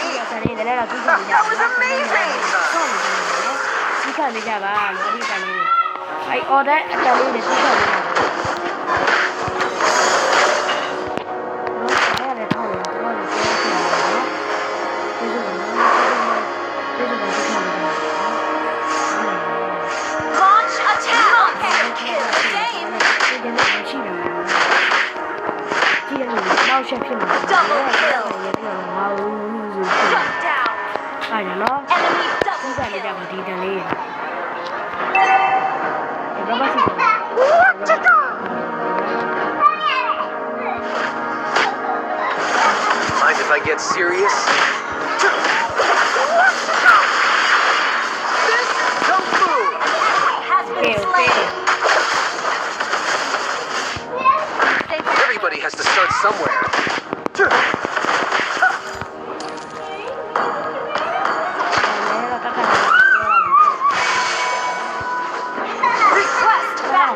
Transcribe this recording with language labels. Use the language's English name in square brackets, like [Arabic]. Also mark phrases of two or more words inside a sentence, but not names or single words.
[English] That was amazing. [Burmese] စီးခံနေကြပါလို့အဓိကလေးအဲ့ order အတန်လေးတွေစီးခံနေကြပါအဲ့ဒါထောက်ရတော့လည်းပြောပြရအောင် [English] Launch attack. Monster kill. Game. [Burmese] ဒီနေ့ရှိတယ်ဒီနေ့နောက်ချက်ဖြစ်မှာ [English] Double kill. [Burmese] ငါဦးဆို [English] Shut down. [Burmese] အဲ့ဒါနော် Enemy စီး double ခံနေကြ kill. ပါဒီတန်လေးဘာမှစီး [English] I get serious? This Kung Fu! Has been slain. Everybody has to start somewhere. Request backup.